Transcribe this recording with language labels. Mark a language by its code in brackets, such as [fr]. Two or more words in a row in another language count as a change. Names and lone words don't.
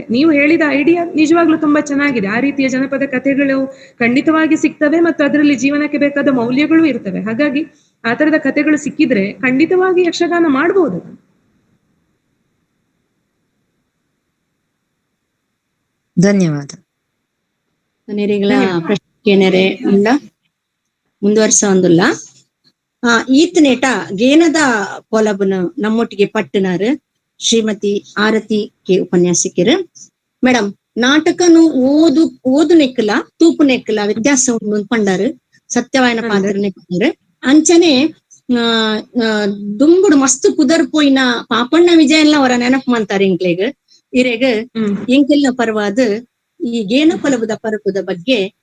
[kn] ನೀವು ಹೇಳಿದ ಐಡಿಯಾ ನಿಜವಾಗ್ಲೂ ತುಂಬಾ ಚೆನ್ನಾಗಿದೆ. ಆ ರೀತಿಯ ಜನಪದ ಕಥೆಗಳು ಖಂಡಿತವಾಗಿ ಸಿಗ್ತವೆ, ಮತ್ತು ಅದರಲ್ಲಿ ಜೀವನಕ್ಕೆ ಬೇಕಾದ ಮೌಲ್ಯಗಳು ಇರ್ತವೆ. ಹಾಗಾಗಿ ಆ ತರದ ಕಥೆಗಳು ಸಿಕ್ಕಿದ್ರೆ ಖಂಡಿತವಾಗಿ ಯಕ್ಷಗಾನ ಮಾಡಬಹುದು. ಧನ್ಯವಾದ. ಪ್ರಶ್ನೆ ಇಲ್ಲ, ಮುಂದುವರ್ಸ ಒಂದಿಲ್ಲ. [tcy] ಈತನೇಟ ಗೇನದ ಪೊಲಬುನು ನಮ್ಮೊಟ್ಟಿಗೆ ಪಟ್ಟನಾರು ಶ್ರೀಮತಿ ಆರತಿ ಕೆ ಉಪನ್ಯಾಸಕರು. ಮೇಡಮ್, ನಾಟಕನು ಓದು ನೆಕ್ಕಲ ತೂಪು ನೆಕ್ಕಲ ವ್ಯತ್ಯಾಸ ಉಂಡು ಪಂಡಾರು ಸತ್ಯವಾಯನ ಪಾತ್ರ ನೆಕ್ಕರು ಅಂಚನೆ ದುಂಬುಡು ಮಸ್ತ್ ಕುದರ್ ಪೋಯಿನ ಪಾಪಣ್ಣ ವಿಜಯ [kn] ಎಲ್ಲ ಅವರ ನೆನಪು ಮಾಡ್ತಾರೆ [tcy] ಇಂಕ್ಲೆಗ್ ಇರೆಗ್ ಇಂಕೆಲ್ಲ ಪರ್ವಾದ್ ಈ ಗೇನ ಪಲಬುದ ಪರಪುದ ಬಗ್ಗೆ